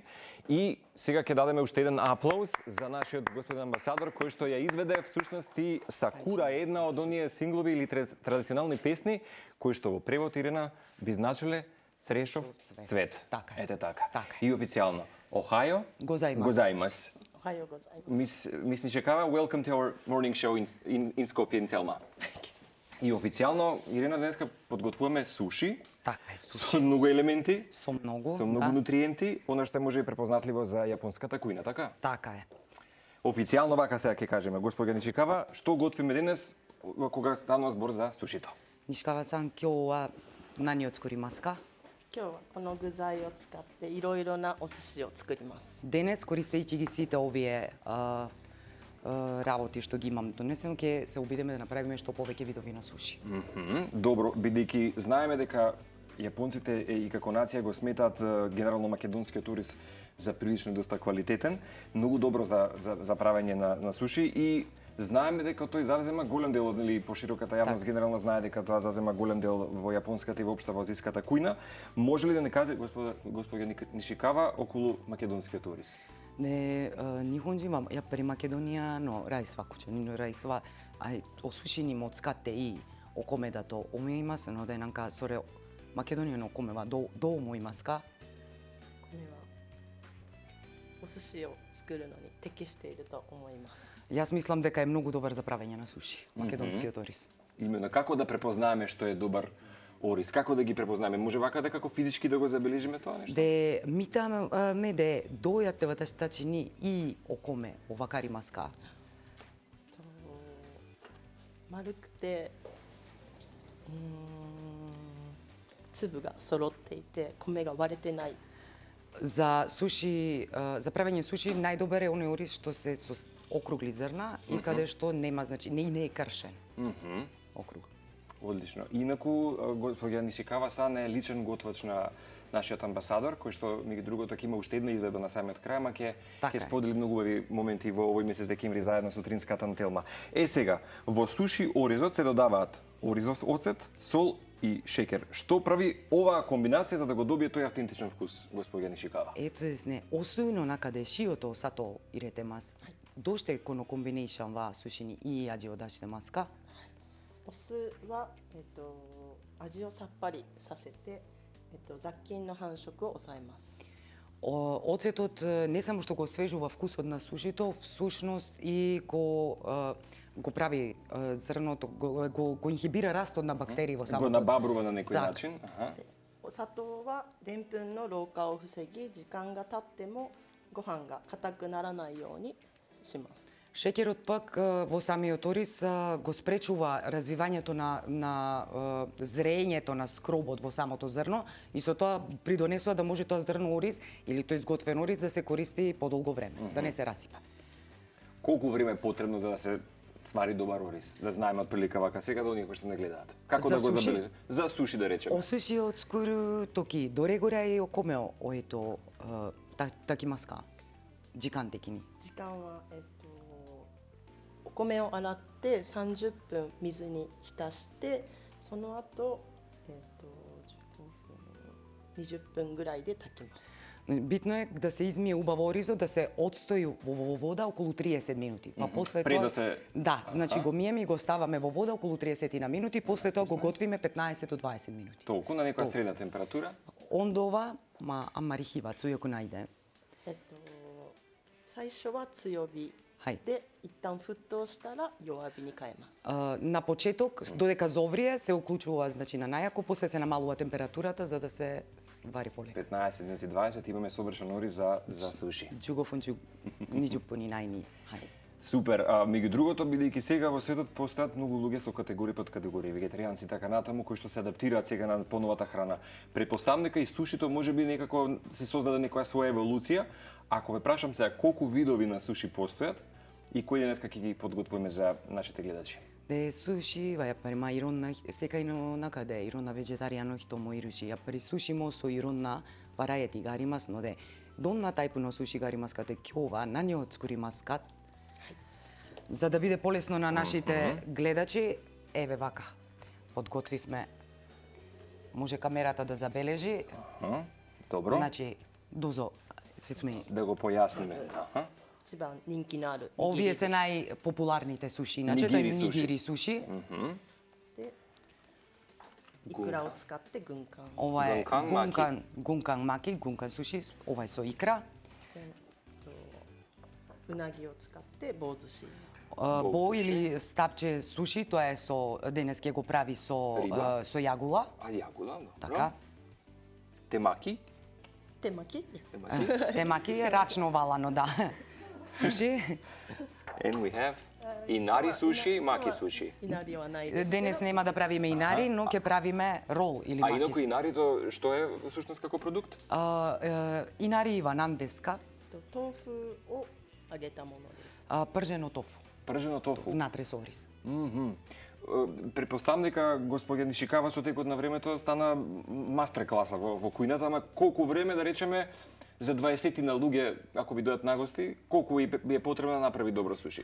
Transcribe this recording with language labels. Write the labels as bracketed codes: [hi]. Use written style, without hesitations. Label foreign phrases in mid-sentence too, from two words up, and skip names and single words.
[mk] И сега ќе дадеме уште еден аплауз за нашиот господин амбасадор кој што ја изведе всушност и Сакура, една од оние синглови или традиционални песни кои што во превод, Ирина, би значиле Црешов цвет. Така е. Ете така. Така И официјално [ja] おはようございます. おはようございます. [en] Мис Нишикава, welcome to our morning show in Skopje in Telma. [mk] И официјално, Ирина, денеска подготвуваме суши. Така е, суши. Со многу елементи. Со многу нутриенти, она што може и препознатливо за јапонската кујна, така? Така е. Официјално вака сега ќе кажеме, господја Нишикава, што готвиме денес кога станува збор за сушито? [ja] 西川さん、今日は何を作りますか？今日はこの具材を使っていろいろなお寿司を作ります。 [mk] Денес, користејќи ги сите овие работи што ги имам донесено, ќе се обидеме да направиме што повеќе видови на суши. Добро, бидејќи знаеме дека јапонците и како нација го сметаат генерално македонскиот турист за прилично доста квалитетен, многу добро за правење на суши и знаеме дека тој завзема голем дел или пошироката јавност генерално знае дека тоа завзема голем дел во јапонската и воопшто во азиската кујна. Може ли да не каже господја Нишикава околу македонскиот турист? [ja] で、日本人はやっぱりマケドニアのライスはこちらのライスはお寿司にも使っていいお米だと思いますので、なんかそれをマケドニアのお米はどう思いますか？これはお寿司を作るのに適していると思います。 [mk] Јас мислам дека е многу добар за правење на суши, македонскиот ориз. Именно, како да препознаеме што е добар ориз, како да ги препознаеме? Може вака да како физички да го забележиме тоа нешто? [ja] で、見た目でどうやって私たちにいいお米を分かりますか？丸くて粒が揃っていて米が割れてない。 [mk] За суши, за правење суши најдобар е оној ориз што се со округли зрна и каде што нема, значи не е кршен. Округ. Одлично. Инаку господја Нишикава не е личен готвач на нашиот амбасадор, кој што меѓу другото ќе има уште една изведба на самиот крај, ама ќе сподели многу убави моменти во овој месец декември заедно со Утринската Телма. Сега, во суши оризот се додаваат оризов оцет, сол и шекер. Што прави оваа комбинација за да го добие тој автентичен вкус, господја Нишикава? [ja] ですね、お酢の中で塩と砂糖を入れてます。どうしてこのコンビネーションは寿司にいい味を出してますか？お酢は味をさっぱりさせて雑菌の繁殖を抑えます。 [mk] Оцетот не само што го освежува вкусот на сушито, всушност и го прави зрното, го инхибира растот на бактерии во самото. Го набабрува на некој начин. [ja] 砂糖はでんぷんの老化を防ぎ、時間が経ってもご飯が硬くならないようにします。 [mk] Шеќерот пак во самиот ориз го спречува развивањето на зрењето на скробот во самото зрно и со тоа придонесува да може тоа зрно ориз или тој изготвен ориз да се користи подолго време, да не се расипа. Колку време е потребно за да се свари добар ориз? Да знаеме од прилика вака сега да оние кои што не гледаат. Како да го забележиме? За суши да речеме. [ja] お寿司を作る時どれぐらいお米を炊きますか？時間的に。時間はお米を洗って30分水に浸してその後15分20分ぐらいで炊きます。 [mk] Битно е да се измие убаво оризот, да се отстои во вода околу 30 минути. Па после Пред тоа да се да, значи го миеме и го ставаме во вода околу 30 на минути, после тоа го готвиме 15 до 20 минути. Толку на некоја средна температура? [ja] Ондова, а んまり火は強くないで。最初は強火で一旦沸騰したら弱火に変えます。 [mk] На почеток, додека зоврие, се уклучува значи на најако, после се намалува температурата за да се вари полека. 15 минути 20 имаме совршен ориз за суши. [ja] 15 分20分以内に。はい。 [mk] Супер. Меѓу другото, бидејќи сега во светот постојат многу луѓе со категории под категории, вегетаријанци и така натаму, кои што се адаптираат сега на поновата храна. Претпоставам дека и сушито можеби некако се создаде некоја своја еволуција. Ако ве прашам сега колку видови на суши постојат и кои денеска ќе ги подготвуваме за нашите гледачи? [ja] で寿司はやっぱりまあいろんな世界の中でいろんなベジタリアンの人もいるし、やっぱり寿司もそういろんなバラエティがありますので、どんなタイプの寿司がありますかって、今日は何を作りますか? [mk] За да биде полесно на нашите гледачи, еве вака. Подготвивме. Може камерата да забележи. Добро. Значи, дозо, се смеи. Да го појасниме. [ja] 一番人気のある握り [mk] Овие [ja] です [mk] се најпопуларните суши, иначе тоа е Нигири суши. нигири суши. [ja] でイクラを使って軍艦 [mk] Ова е Гункан маки. гункан маки, гункан суши, ова е со икра. [ja] うなぎを使って棒寿司 [mk] Бо или стапче суши, тоа е со денес ќе го прави со Риба. со јагула, А јагула, добро. така. Темаки. [ja] 手巻きです [mk] Темаки. Темаки е рачно валано, да. Суши. [en] And we have инари суши, маки суши. [ja] いなりはないです [mk] Денес нема да правиме инари, но ќе правиме рол или А маки. инаку инарито што е всушност како продукт? [ja] いなりは何ですか, 豆腐を揚げたものです [mk] пржено тофу, Пржено тофу. внатре со ориз. Предпоставам дека господја Нишикава со текот на времето стана мастер класа во кујната, ама колку време да речеме за 20 на луѓе ако ви дојдат на гости, колку ви е потребно да направи добро суши?